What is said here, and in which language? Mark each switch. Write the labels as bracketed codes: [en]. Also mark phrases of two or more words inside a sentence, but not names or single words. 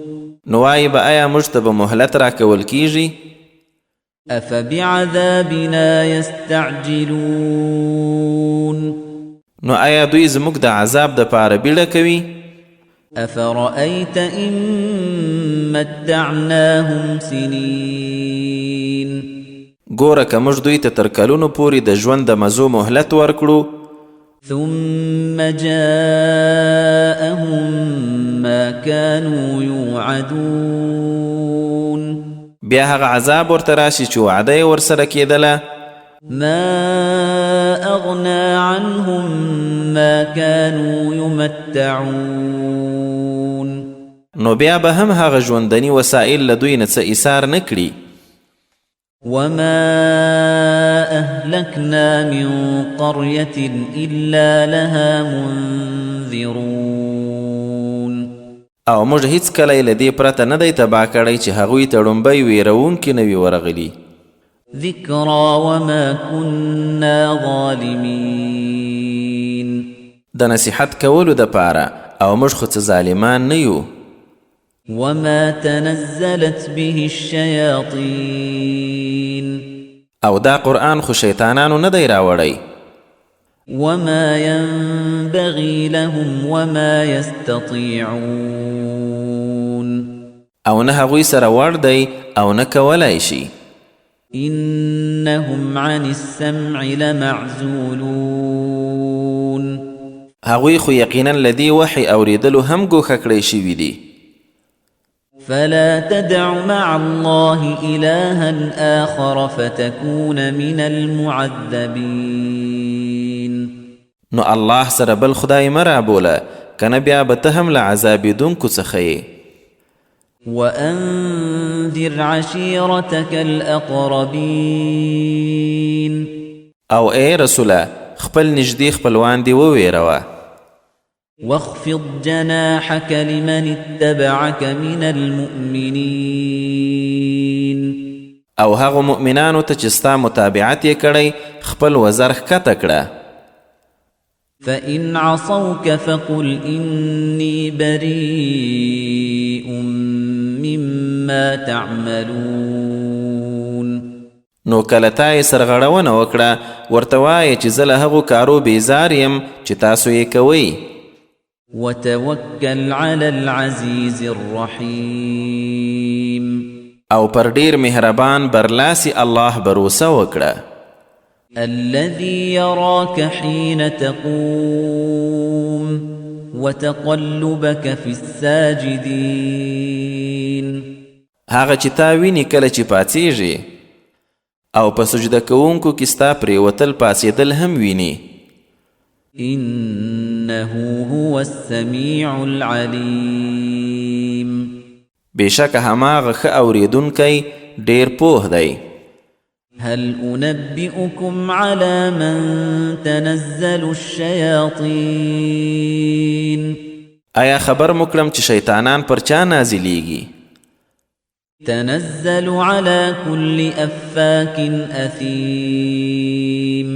[ps] نو وایي به آیا موږ ته به مهلت راکول کیږي؟ [ar] أفبعذابنا يستعجلون [ps] نو آیا دوی زموږ د عذاب د پاره بیړه کوي؟ [ar] أفرأيت إن متعناهم سنين [ps] ګوره که موږ دوی ته تر کلونو پورې د ژوند د مزو مهلت ورکړو [ar] ثم جاءهم ما كانوا يوعدون [ps] بیا هغه عذاب ورته راشي چې وعده یې ورسره کېدله [ar] ما أغنى عنهم ما كانوا يمتعون [ps] نو بیا به هم هغه ژوندني وسایل له دوی نه څه ایثار نه کړي. [ar] وما أهلكنا من قرية إلا لها منذرون [ps] او موږ هیڅ کله یې له دې پرته نه دی تباه کړی چې هغوی ته ړومبی ویرونکي نه وي ورغلي. [ar] ذكرى وما كنا ظالمين [ps] د نصیحت کولو دپاره او موږ خو څه ظالمان نه یو. [ar] وما تنزلت به الشياطين [ps] او دا قرآن خو شیطانانو نه دی راوړی. [ar] وما ينبغي لهم وما يستطيعون [ps] او نه هغوی سره وړ دی او نه کولی شي. [ar] إنهم عن السمع لمعزولون [ps] هغوی خو یقینا له دې وحی اورېدلو هم ګوښه کړی شوي دي. [ar] فلا تدع مع الله إلها آخر فتكون من المعذبين [ps] نو الله سره بل خدای مه رابوله کنه بیا به ته هم له عذابېدونکو څخه یې. [ar] وأنذر عشيرتك الأقربين [ps] او اے رسوله خپل نږدې خپلوان دې وویروه. [ar] واخفض جناحك لمن اتبعك من المؤمنين [ps] او هغو مؤمنانو ته چې ستا متابعت یې کړی خپل وزر ښکته کړه. [ar] فإن عصوك فقل إني بريء مما تعملون [ps] نو کله تا یې سرغړونه وکړه ورته وایه چې زه له هغو کارو بیزار یم چې تاسو یې کوئ. [ar] وتوكل على العزيز الرحيم [ps] او پر ډیر مهربان برلاسی الله بروسه وکړه. [ar] الذي يراك حين تقوم وتقلبك في الساجدين [ps] هغه چې تا ویني کله چې پاڅیږي او په سجده کوونکو کې ستا پرېوتل پاڅېدل هم ویني. [ar] إنه هو السميع العليم [ps] بېشکه هماغه ښه اورېدونکی ډېر پوه دی. [ar] هل أنبئكم على من تنزل الشياطين [ps] آیا خبر مکړم چې شیطانان پر چا نازلیږي؟ [ar] تنزل على كل أفاك أثيم